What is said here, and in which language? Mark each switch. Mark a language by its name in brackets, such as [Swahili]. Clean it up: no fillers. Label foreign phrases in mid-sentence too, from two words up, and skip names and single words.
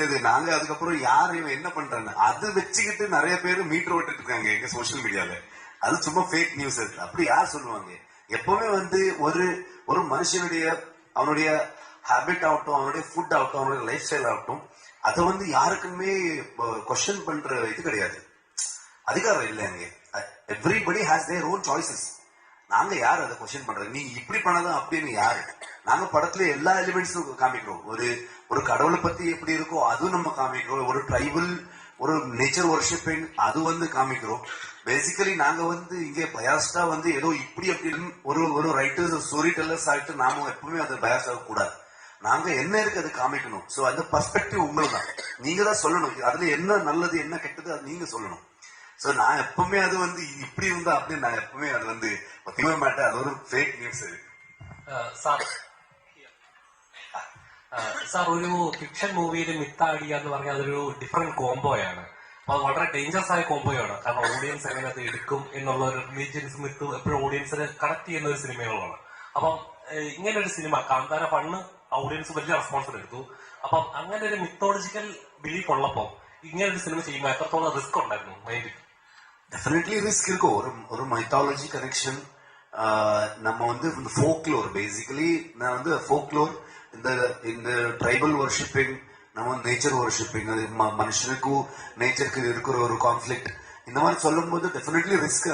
[Tamil] இது நாங்க அதுக்கப்புறம் யாரு இவன் என்ன பண்றாங்க அது வச்சுக்கிட்டு நிறைய பேர் மீட்டர் ஓட்டிட்டு இருக்காங்க எங்க சோசியல் மீடியால. அது சும்மா ஃபேக் நியூஸ். அப்படி யார் சொல்லுவாங்க? எப்பவுமே வந்து ஒரு மனுஷனுடைய அவனுடைய ஹேபிட் ஆகட்டும், அவனுடைய ஃபுட் ஆகட்டும், அவனுடைய லைஃப் ஸ்டைல் ஆகட்டும், அதை வந்து யாருக்குமே கொஸ்டின் பண்ற இது கிடையாது, அதிகாரம் இல்லை அங்க. [English] everybody has their own choices. [Tamil] நாங்க யார் அதை கொஸ்டின் பண்றது? நீ இப்படி பண்ணதான் அப்படின்னு யாரு? நாங்க படத்துல எல்லா எலிமெண்ட்ஸும் காமிக்கிறோம். ஒரு கடவுளை பத்தி எப்படி இருக்கோ அதுவும் நம்ம காமிக்கிறோம். ஒரு ட்ரைபல் ஒரு நேச்சர் வர்ஷிப்பிங் அது வந்து காமிக்கிறோம். பேசிக்கலி நாங்க வந்து இங்கே பயாஸ்டா வந்து ஏதோ இப்படி அப்படின்னு ஒரு ரைட்டர்ஸ் ஸ்டோரி டெல்லர்ஸ் ஆகிட்டு நாம எப்பவுமே அது பயாஸ் ஆக கூடாது. நாங்க என்ன இருக்கு அது காமிக்கணும். சோ அந்த பர்ஸ்பெக்டிவ் உங்களுக்கு தான், நீங்க தான் சொல்லணும். அதுல என்ன நல்லது என்ன கெட்டது அது நீங்க சொல்லணும். சோ நான் எப்பவுமே அது வந்து இப்படி இருந்தா அப்படின்னு நான் எப்பவுமே அது வந்து ஒத்துக்கவே மாட்டேன். அது ஒரு ஃபேக் நியூஸ். [Malayalam] സാർ ഒരു ഫിക്ഷൻ മൂവിയിൽ മിത്താടിയ എന്ന് പറഞ്ഞാൽ അതൊരു ഡിഫറെന്റ് കോംബോയാണ്. അപ്പൊ അത് വളരെ ഡേഞ്ചറസ് ആയ കോംബോയാണ്. കാരണം ഓഡിയൻസ് എങ്ങനെ അത് എടുക്കും എന്നുള്ള ഒരു റിലീജിയൻസ് മിത്ത് എപ്പോഴും ഓഡിയൻസിന് കണക്ട് ചെയ്യുന്ന ഒരു സിനിമകളാണ്. അപ്പം ഇങ്ങനെ ഒരു സിനിമ കാന്താര ഫണ്ണ് ഓഡിയൻസ് വലിയ റെസ്പോൺസ് എടുത്തു. അപ്പം അങ്ങനെ ഒരു മിത്തോളജിക്കൽ ബിലീഫ് ഉള്ളപ്പോ ഇങ്ങനെ ഒരു സിനിമ ചെയ്യുമ്പോൾ എത്രത്തോളം റിസ്ക് ഉണ്ടായിരുന്നു മൈൻഡിൽ? [Tamil] டெஃபினெட்லி ரிஸ்க் இருக்கும். ஒரு மைத்தாலஜி கனெக்ஷன். நம்ம வந்து இந்த ஃபோக்லோர், பேசிக்கலி நான் வந்து ஃபோக்லோர், இந்த ட்ரைபல் வர்ஷிப்பிங், நம்ம நேச்சர் வர்ஷிப்பிங், அது மனுஷனுக்கும் நேச்சருக்கு இருக்கிற ஒரு கான்ஃபிளிக்ட், இந்த மாதிரி சொல்லும் போது டெஃபினெட்லி ரிஸ்க்.